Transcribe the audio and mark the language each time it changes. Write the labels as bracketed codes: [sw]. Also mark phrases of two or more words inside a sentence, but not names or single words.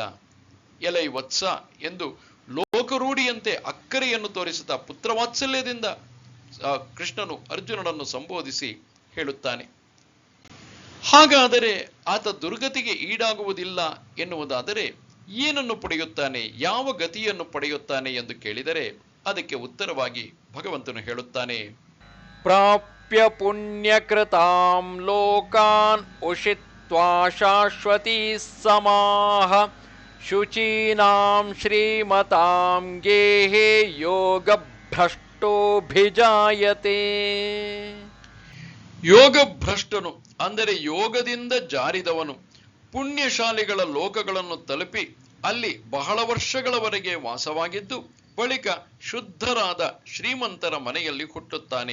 [kn] ಎಲೈ ವತ್ಸ ಎಂದು ಲೋಕರೂಢಿಯಂತೆ ಅಕ್ಕರೆಯನ್ನು ತೋರಿಸುತ್ತಾ ಪುತ್ರವಾತ್ಸಲ್ಯದಿಂದ ಕೃಷ್ಣನು ಅರ್ಜುನನನ್ನು ಸಂಬೋಧಿಸಿ ಹೇಳುತ್ತಾನೆ. ಹಾಗಾದರೆ ಆತ ದುರ್ಗತಿಗೆ ಈಡಾಗುವುದಿಲ್ಲ ಎನ್ನುವುದಾದರೆ ಏನನ್ನು ಪಡೆಯುತ್ತಾನೆ, ಯಾವ ಗತಿಯನ್ನು ಪಡೆಯುತ್ತಾನೆ ಎಂದು ಕೇಳಿದರೆ ಅದಕ್ಕೆ ಉತ್ತರವಾಗಿ ಭಗವಂತನು ಹೇಳುತ್ತಾನೆ, [sa] ಪ್ರಾಪ್ಯ ಪುಣ್ಯಕೃತಾಂ ಲೋಕಾನ್ ಉಷಿತ್ವಾ ಶಾಶ್ವತೀ ಸಮಾಹ ಶುಚೀನಾಂ ಶ್ರೀಮತಾಂ ಗೇಹೇ ಯೋಗ ಭ್ರಷ್ಟೋಭಿಜಾಯತೆ. [kn] ಯೋಗ ಭ್ರಷ್ಟನು ಅಂದರೆ ಯೋಗದಿಂದ ಜಾರಿದವನು ಪುಣ್ಯಶಾಲಿಗಳ ಲೋಕಗಳನ್ನು ತಲುಪಿ ಅಲ್ಲಿ ಬಹಳ ವರ್ಷಗಳವರೆಗೆ ವಾಸವಾಗಿದ್ದು ಬಳಿಕ ಶುದ್ಧರಾದ ಶ್ರೀಮಂತರ ಮನೆಯಲ್ಲಿ ಹುಟ್ಟುತ್ತಾನೆ.